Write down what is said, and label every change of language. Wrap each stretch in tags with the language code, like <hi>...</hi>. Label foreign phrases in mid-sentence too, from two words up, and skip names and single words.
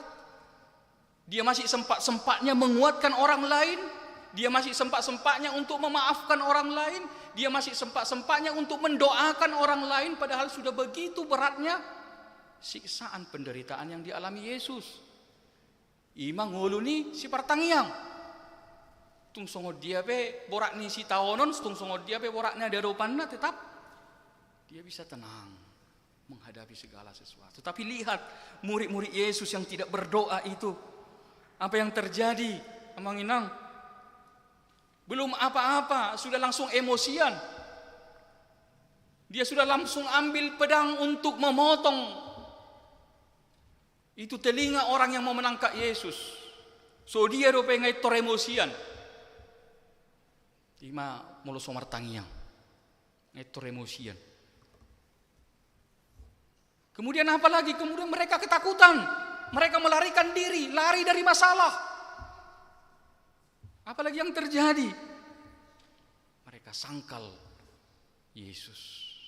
<id>Dia masih sempat-sempatnya menguatkan orang lain. Dia masih sempat-sempatnya untuk memaafkan orang lain. Dia masih sempat-sempatnya untuk mendoakan orang lain, padahal sudah begitu beratnya siksaan penderitaan yang dialami Yesus.</id> <bbc>Ima nguluni si partangiang. Tung songo dia pe borak ni si tawonon, tung songo dia pe boraknya daropanna,</bbc> <id>tetap dia bisa tenang menghadapi segala sesuatu. Tapi lihat murid-murid Yesus yang tidak berdoa itu, apa yang terjadi?</id> <bbc>Amang Inang,</bbc> <id>belum apa-apa sudah langsung emosian. Dia sudah langsung ambil pedang untuk memotong itu telinga orang yang mau menangkap Yesus.</id> <bbc>So dia do pengai tor emosian. Ima molo somar tangiang. Tor emosian.</bbc> <id>Kemudian apa lagi? Kemudian mereka ketakutan. Mereka melarikan diri, lari dari masalah. Apalagi yang terjadi? Mereka sangkal Yesus.</id>